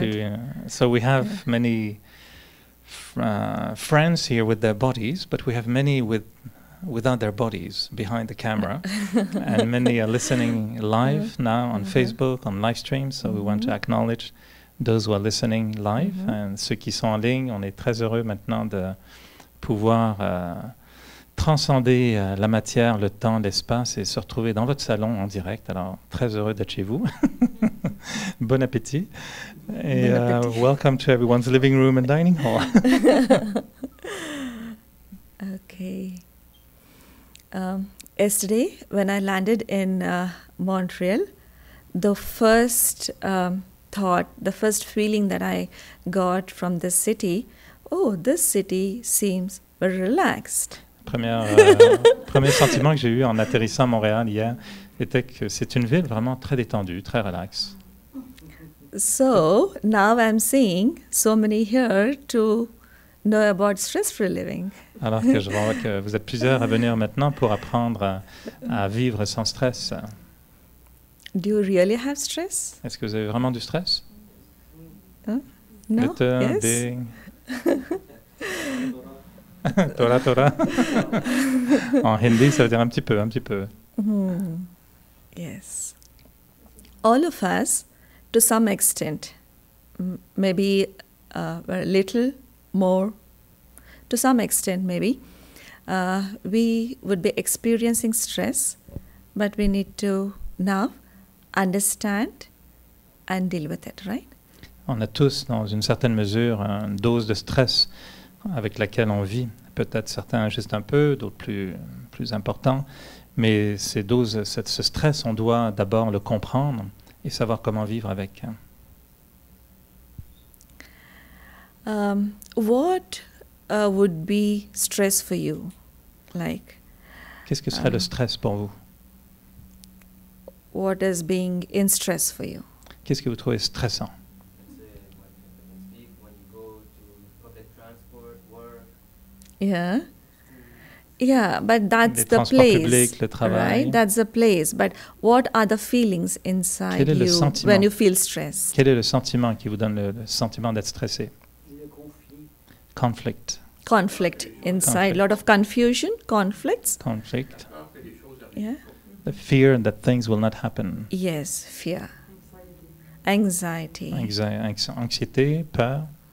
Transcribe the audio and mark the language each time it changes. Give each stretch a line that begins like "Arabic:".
English: to. So we have many friends here with their bodies, but we have many without their bodies behind the camera, and many are listening live now on Facebook, on live stream. So we want to acknowledge those who are listening live, and
French: ceux qui sont en ligne. On est très heureux maintenant de pouvoir transcender la matière, le temps, l'espace et se retrouver dans votre salon en direct. Alors, très heureux d'être chez vous. Bon appétit.
English: Et welcome to everyone's living room and dining hall. Okay. Yesterday, when I landed in Montreal, the first thought, the first feeling that I got from this city, this city seems very relaxed.
French: Premier sentiment que j'ai eu en atterrissant à Montréal hier était que c'est une ville vraiment très détendue, très relaxe.
English: So now I'm seeing so many here to know about stress-free living.
French: Alors que je vois que vous êtes plusieurs à venir maintenant pour apprendre à vivre sans stress.
English: Do you really have stress?
French: Est-ce que vous avez vraiment du stress?
English: No? Little, Yes. big.
Hindi: Tora.
French: En hindi, ça veut dire un petit peu.
English: Yes. All of us, to some extent, maybe a little more, to some extent maybe, we would be experiencing stress, but we need to now understand and deal with it, right?
French: On a tous, dans une certaine mesure, une dose de stress avec laquelle on vit. Peut-être certains juste un peu, d'autres plus importants. Mais ces doses, ce stress, on doit d'abord le comprendre et savoir comment vivre avec.
English: What would be stress for you? Like,
French: qu'est-ce que serait le stress pour vous?
English: What is being in stress for you?
French: Qu'est-ce que vous trouvez stressant?
English: Yeah, but that's the place,
French: publics, le travail.
English: right? That's the place. But what are the feelings inside you when you feel stressed?
French: Quel est le sentiment qui vous donne le sentiment d'être stressé?
English: Conflict Inside. A lot of confusion, conflicts. Conflict. Yeah. The fear that things will not happen. Yes, fear. Anxiety.
French: Anxiété, peur.